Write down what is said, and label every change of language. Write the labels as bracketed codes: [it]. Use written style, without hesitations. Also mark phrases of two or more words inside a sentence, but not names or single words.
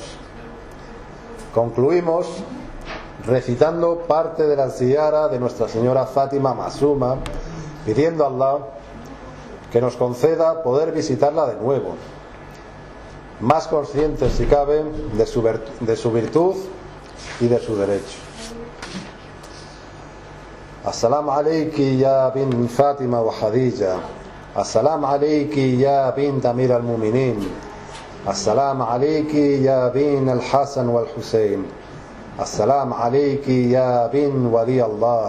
[es] Concluimos recitando parte de la ziyara de Nuestra Señora Fátima Masuma, pidiendo a Allah que nos conceda poder visitarla de nuevo, más conscientes si cabe de su virtud y de su derecho. [ar] السلام عليكِ يا بنت فاطمة وخديجة. السلام عليكِ يا بنت أمير المؤمنين. السلام عليكِ يا بنت الحسن والحسين. السلام عليكِ يا بنت ولي الله.